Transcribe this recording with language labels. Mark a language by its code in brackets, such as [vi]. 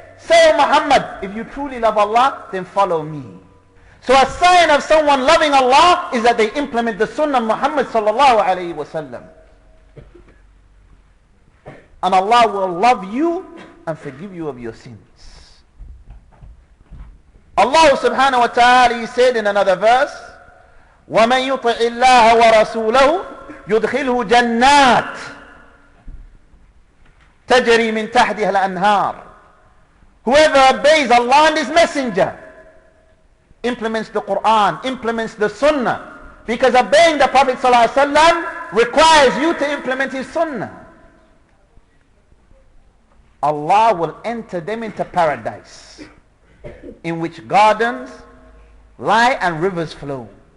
[en] Say, O Muhammad, if you truly love Allah, then follow me. So a sign of someone loving Allah is that they implement the Sunnah of Muhammad sallallahu alayhi wa sallam. And Allah will love you and forgive you of your sins. Allah subhanahu wa ta'ala, he said in another verse, [ar] وَمَن يُطِعِ اللَّهَ وَرَسُولَهُ يُدْخِلْهُ جَنَّاتٍ تَجْرِي مِن تَحْتِهَا الْأَنْهَارِ. [en] Whoever obeys Allah and His Messenger, implements the Quran, implements the Sunnah, because obeying the Prophet ﷺ requires you to implement his Sunnah, Allah will enter them into paradise, in which gardens lie and rivers flow.